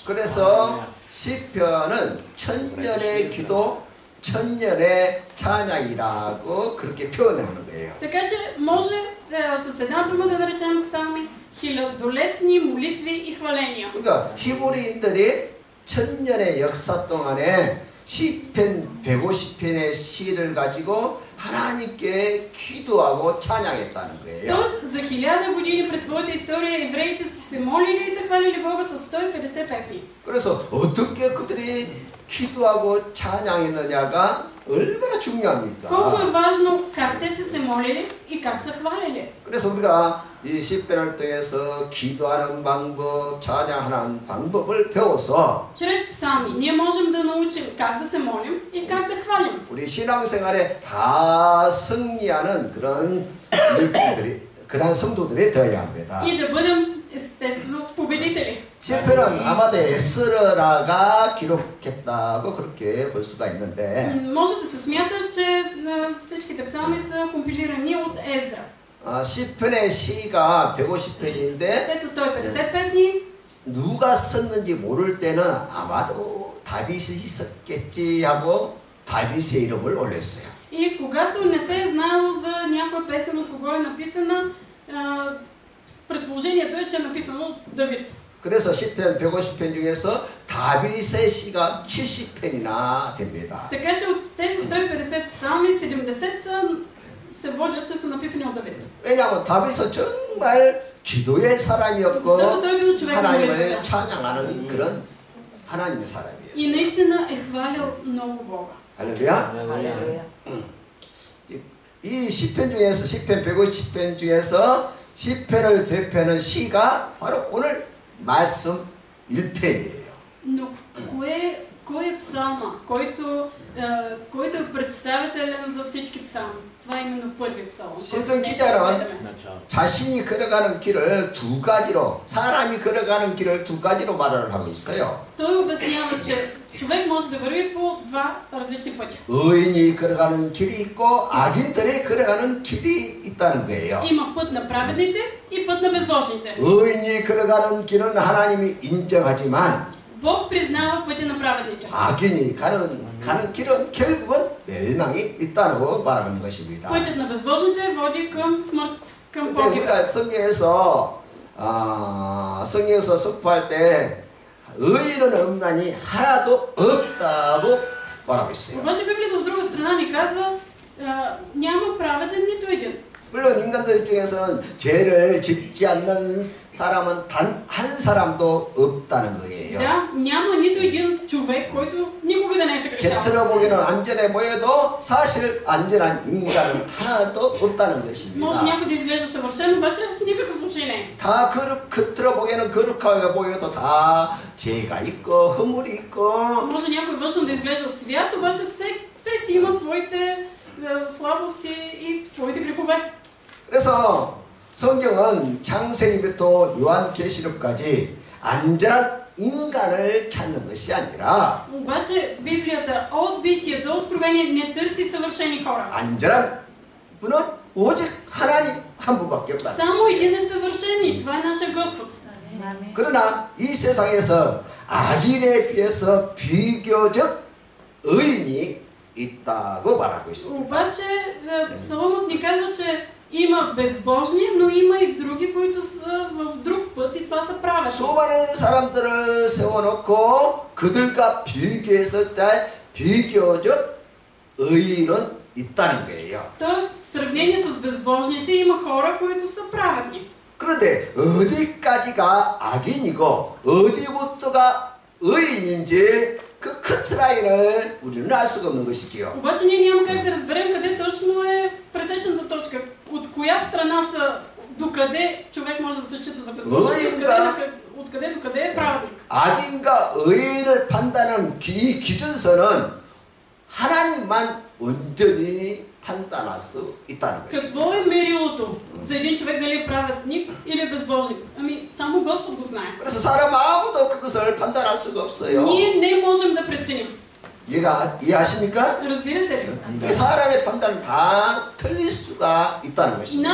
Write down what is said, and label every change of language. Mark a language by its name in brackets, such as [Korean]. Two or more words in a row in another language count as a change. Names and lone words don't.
[Korean] 그래서 시편은 천년의 기도, 천년의 찬양이라고 그렇게 표현하는 거예요. [Bulgarian] Така че може с една дума да наречем псалми хилядолетни молитви и хваления. [Korean] 그러니까 히브리인들이 천년의 역사 동안에 시편 150편의 시를 가지고 하나님께 기도하고 찬양했다는 거예요. [Bulgarian] Тоест за 1000 години през своята история евреите са се молили и са хвалили Бога с 150 песни. [Korean] 그래서 어떻게 그들이 기도하고 찬양했느냐가 얼마나 중요합니까? [Bulgarian] Колко е важно как те са се молили и как са хвалили. [Korean] 그래서 우리가 이 시편을 통해서 기도하는 방법, 찬양하는 방법을 배워서 [Bulgarian] Чрез псалми ние можем да научим как да се молим и как да хвалим. [Korean] 우리 신앙생활에 다 승리하는 그런 일꾼들이, 그런 성도들이 되어야 합니다. [Bulgarian] И да бъдем естествено победители. [Korean] 시편은 아마도 에스라가 기록했다고 그렇게 볼 수가 있는데, [Bulgarian] Може да се смята, че всичките псалми са компилирани от Ездра. [Korean] 시편의 시가 150편인데 [Bulgarian] Те са 150 песни. [Korean] 누가 썼는지 모를 때는 아마도 다윗이 썼겠지 하고 다윗의 이름을 올렸어요. [Bulgarian] И когато не се е знаело за някоя песен от кого е написана, предположението е, че е написано от Давид. [Korean] 그래서 시편 150편 중에서 다윗의 시가 70편이나 됩니다. [Bulgarian] Така че от тези 150 псалми, 70 се водят, че са написани от Давид. [Korean] 왜냐하면 다윗은 정말 기도의 사람이었고 [Bulgarian] Защото той бил човек на [Korean] 하나님을 [Bulgarian] молитвата. [Korean] 찬양하는 그런 하나님의 [Bulgarian] И [Korean] 사람이었어요. [Bulgarian] наистина е хвалял много Бога. [Korean] 할렐루야. 할렐루야. 이 시편 중에서 시편 150편 중에서 시편을 대표하는 시가 바로 오늘 말씀 1편이에요. [Bulgarian] Но кой е псалма, който е представителен за всички псалми? Това е именно първи псалм. [Korean] 시편 기자는 자신이 걸어가는 길을 두 가지로 사람이 걸어가는 길을 두 가지로 말을 하고 있어요. [Bulgarian] Той обяснява, че човек може да върви по два различни пътя. [Korean] 의인이 걸어가는 길이 있고 악인들이 걸어가는 길이 있다는 거예요. [Bulgarian] Има път на праведните и път на безбожните. [Korean] 의인이 걸어가는 길은 하나님이 인정하지만 [Bulgarian] Бог признава пътя на праведните. [Korean] 악인이 가는 길은 결국은 멸망이 있다고 말하는 것입니다. [Bulgarian] Пътят на безбожните води към смърт, към [Korean] 근데 [Bulgarian] погиб. [Korean] 우리가 성경에서 선포할 때 의인은 없나니 하나도 없다고 말하고 있어요. [Bulgarian] Обаче Библията от друга страна ни казва, няма праведен нито един. [Korean] 물론 인간들 중에서는 죄를 짓지 않는 사람은 단 한 사람도 없다는 거예요. [Bulgarian] Да, няма нито един човек, който никога да не е съгрешавал. [Korean] 겉으로 보기에는 안전해 보여도 사실 안전한 인간은 하나도 없다는 것입니다. [Bulgarian] Може някой да изглежда съвършен, обаче в никакъв случай не е. [Korean] 다 겉으로 보기에는 거룩하게 보여도 다 죄가 있고 허물이 있고 [Bulgarian] Може някой външно да изглежда свят, обаче все си има своите слабости и своите грехове. [Korean] 그래서 성경은 창세기부터 요한계시록까지 안전한 인간을 찾는 것이 아니라 [Bulgarian] Обаче Библията от Битие до Откровение не търси съвършени хора. [Korean] 안전한 분은 오직 하나님 한 분밖에 없다. [Bulgarian] Само един е съвършен и това е нашия Господ. [Korean] 그러나 이 세상에서 악인에 비해서 비교적 의인이 있다고 말하고 있습니다. [Bulgarian] Обаче Псаломът ни казва, че има безбожни, но има и други, които са в друг път и това са праведни. [Korean] 수많은 사람들을 세워놓고 그들과 비교했을 때 비교적 의인은 있다는 거예요. [Bulgarian] Тоест, в сравнение с безбожните има хора, които са праведни. [Korean] 그런데 어디까지가 악인이고 어디부터가 의인인지 그 커트라인을 우리는 알 수가 없는 것이지요. [Bulgarian] Обаче ние няма как да разберем къде точно е пресечната точка. От коя страна са, докъде човек може да се счита за безбожник, откъде до къде е праведник. [Korean] 악인과 의인을 판단하는 이 기준선은 하나님만 온전히 판단할 수 있다는 것입니다. [Bulgarian] Какво е мерилото за един човек дали е праведник или е безбожник? Ами, само Господ го знае. [Korean] 그래서 사람 아무도 그것을 판단할 수가 없어요. [Bulgarian] Ние не можем да преценим. [Korean] 이해하십니까? [Bulgarian] Разбирате ли? [Korean] 사람의 판단은 다 틀릴 수가 있다는 것입니다.